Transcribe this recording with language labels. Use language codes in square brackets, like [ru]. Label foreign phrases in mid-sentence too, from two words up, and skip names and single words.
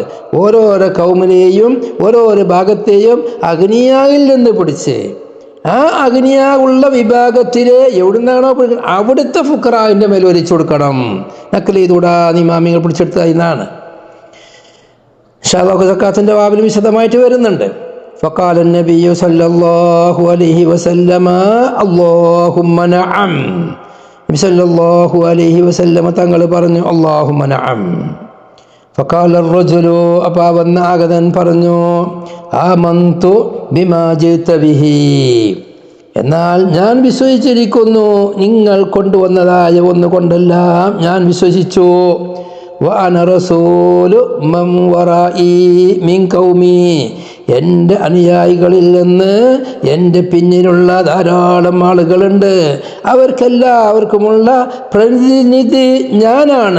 [ml] ഓരോരോ കൗമിനെയും ഓരോരോ ഭാഗത്തെയും അഗ്നിയായിൽ നിന്ന് പിടിച്ച് ആ അഗ്നിയാവുള്ള വിഭാഗത്തിലെ എവിടുന്നാണോ അവിടുത്തെ ഫുഖറാവിൻ്റെ മേൽ ഒരിച്ചു കൊടുക്കണം. നഖൽ ചെയ്തുകൂടാ ഇമാമിങ്ങൾ പിടിച്ചെടുത്തത് എന്നാണ്. സക്കാത്തിൻ്റെ വാബിൽ വിശദമായിട്ട് വരുന്നുണ്ട്. [ar] فقال النبي صلى الله عليه وسلم اللهم نعم. [ml] നബി [ar] صلى الله عليه وسلم [ml] തങ്ങൾ പറഞ്ഞു [ar] اللهم نعم. فقال الرجل [ml] അപ്പോൾ വന്ന ആഗതൻ പറഞ്ഞു [ar] آمنت بما جئت به, [ml] എന്നാൽ ഞാൻ വിശ്വസിച്ചിരിക്കുന്നു, നിങ്ങൾ കൊണ്ടുവന്നതായ ഒന്നുകൊണ്ടെല്ലാം ഞാൻ വിശ്വസിച്ചു. [ar] وأنا رسول من وراء من قومي, [ml] എൻ്റെ അനുയായികളിൽ നിന്ന് എൻ്റെ പിന്നിലുള്ള ധാരാളം ആളുകളുണ്ട്, അവർക്കെല്ലാവർക്കുമുള്ള പ്രതിനിധി ഞാനാണ്.